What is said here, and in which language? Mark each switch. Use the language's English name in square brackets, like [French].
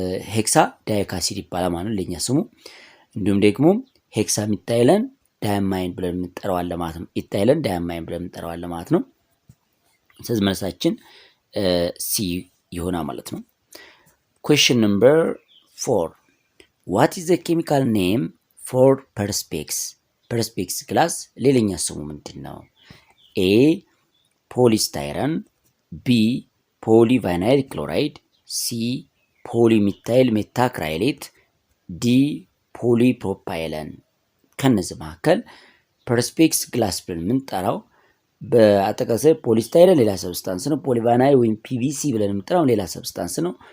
[Amharic] ሄክሳ ዳይክ አሲድ ይባላል ማለት ነው ለኛ ስሙ። እንዲሁም ደግሞ ሄክሳሚታይለን ዳያማይን ብለን እንጠራዋለን ማለት ነው። ኢታይለን ዳያማይን ብለን እንጠራዋለን ማለት ነው። ስለዚህ መልሳችን ሲ ይሆናል ማለት ነው። [English] question number 4. what is the chemical name for perspex? [Amharic] perspex ግላስ ሌላኛ ስሙ ምንድን ነው? ኤ ፖሊስታይረን፣ ቢ ፖሊቫናይል ክሎራይድ፣ ሲ ፖሊሚታይል ሜታክራይሌት፣ ዲ ፖሊፕሮፓይለን። ከነዚህ መካከል ፐርስፔክስ ግላስ ብለን የምንጠራው በአጠቃላይ ፖሊስታይረን ሌላ ሰብስታንስ ነው። ፖሊቫናይል ወይም ፒቪሲ ብለን የምንጠራው ሌላ ሰብስታንስ ነው።